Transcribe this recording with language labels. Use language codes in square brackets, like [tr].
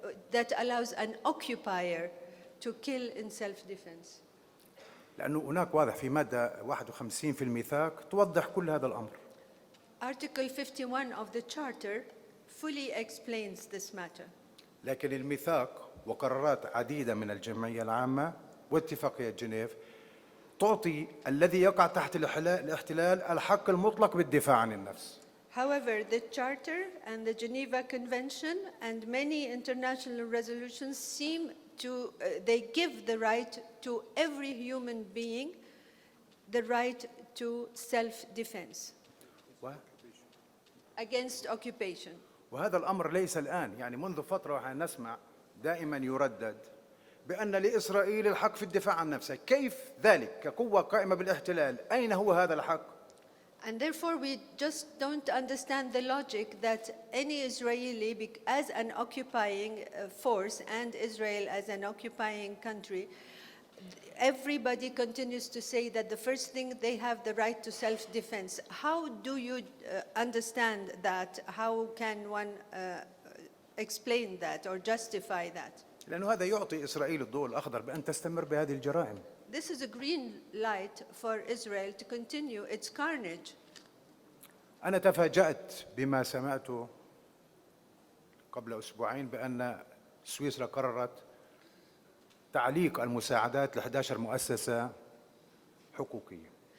[en] That allows an occupier to kill in self-defense. [ar] لأنه هناك واضح في مادة 51 في الميثاق توضح كل هذا الأمر. [en] Article 51 of the Charter fully explains this matter. [ar] لكن الميثاق وقرارات عديدة من الجمعية العامة واتفاقية جنيف تعطي الذي يقع تحت الاحتلال الحق المطلق بالدفاع عن النفس. [en] However, the Charter and the Geneva Convention and many international resolutions seem to, they give the right to every human being the right to self-defense against occupation. [ar] وهذا الأمر ليس الآن، يعني منذ فترة نسمع دائما يردد بأن لإسرائيل الحق في الدفاع عن نفسها. كيف ذلك كقوة قائمة بالاحتلال؟ أين هو هذا الحق؟ [en] And therefore we just don't understand the logic that any Israeli, as an occupying force and Israel as an occupying country, everybody continues to say that the first thing they have the right to self-defense. How do you understand that? How can one explain that or justify that? [ar] لأنه هذا يعطي إسرائيل الضوء الأخضر بأن تستمر بهذه الجرائم. [en] This is a green light for Israel to continue its carnage. [ar] أنا تفاجأت بما سمعته قبل أسبوعين بأن سويسرا قررت تعليق المساعدات ل11 مؤسسة حقوقية.